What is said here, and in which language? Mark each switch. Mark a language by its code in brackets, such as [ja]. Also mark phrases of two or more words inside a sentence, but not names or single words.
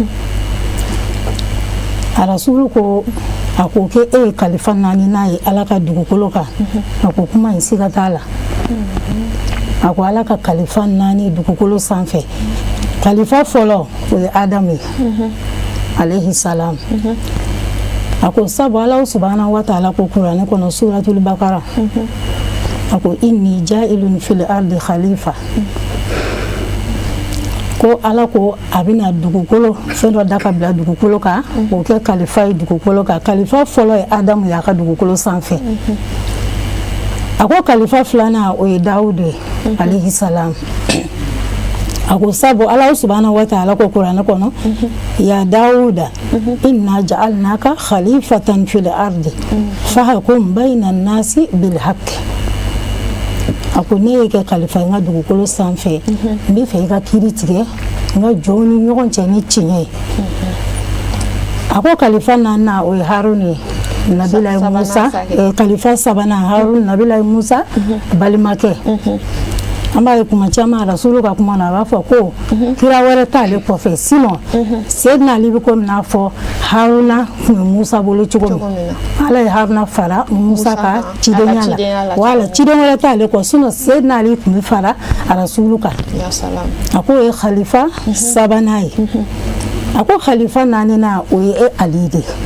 [bm] a rasulu ko a ko ke e ye kalifa naani n'a ye Ala ka dugukolo kan a ko kuma in siga t'a la a ko Ala ka kalifa naani dugukolo sanfɛ kalifa fɔlɔ o ye Adamu ye [ar] عليه السلام [bm] a ko sabu Ala [ar] سبحانه وتعالى [bm] ko Kuranɛ kɔnɔ suratul Baqara a ko [ar] إني جاعل في الأرض خليفة [bm] ko Ala ko a bɛna dugukolo fɛn dɔ da ka bila dugukolo kan o kɛ kalifa ye dugukolo kan kalifa fɔlɔ ye Adamu ye a ka dugukolo sanfɛ a ko kalifa filanan o ye Dawudu ye [ar] عليه السلام [bm] a ko sabu Ala [ar] سبحانه وتعالى [bm] ko Kuranɛ kɔnɔ [ar] يا داوود إنا جعلناك خليفة في الأرض فاحكم بين الناس بالحق [bm] a ko ne ye kɛ kalifa n ka dugukolo sanfɛ n bɛ fɛ i ka kiiri tigɛ n ka jɔnw ni ɲɔgɔn cɛ ni tiɲɛ ye a ko kalifa naaninan o ye Haruna ye Nabilayi Musa kalifa sabanan Haruna Nabilayi Musa balimakɛ an b'a ye kuma caman rasulu ka kuma na a b'a fɔ ko kira wɛrɛ t'ale kɔfɛ sinon Seydina Ali bɛ komi n'a fɔ Haruna tun bɛ Musa bolo cogo min Ala ye Haruna fara Musa ka cidenya la wala ciden wɛrɛ t'ale kɔ sinon Seydina Ali tun bɛ fara rasulu kan a ko o ye khalifa sabanan ye a ko khalifa naaninan o ye Ali de